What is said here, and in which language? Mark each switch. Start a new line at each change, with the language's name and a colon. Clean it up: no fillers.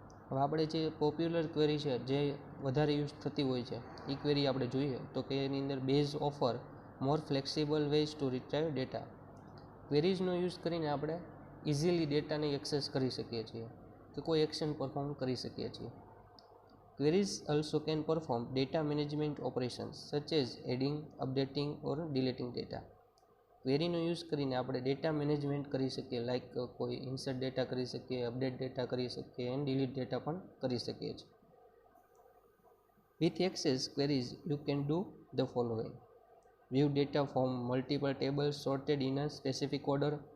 Gujarati: હવે આપણે જે પોપ્યુલર ક્વેરી છે જે વધારે યુઝ થતી હોય છે એ ક્વેરી આપણે જોઈએ તો કે એની અંદર
English: Base offer more flexible ways to retrieve data.
Gujarati: ક્વેરીઝનો use કરીને આપણે ઇઝીલી ડેટાને એક્સેસ કરી શકીએ છીએ કે કોઈ એક્શન પરફોર્મ કરી શકીએ છીએ.
English: Queries also can perform data management operations such as adding, updating or deleting data.
Gujarati: ક્વેરીનો use કરીને આપણે ડેટા મેનેજમેન્ટ કરી શકીએ, લાઈક કોઈ ઇન્સર્ટ ડેટા કરી શકીએ, અપડેટ ડેટા કરી શકીએ એન્ડ ડિલીટ ડેટા પણ કરી શકીએ છીએ.
English: With Access queries you can do the following: view data from multiple tables sorted in a specific order.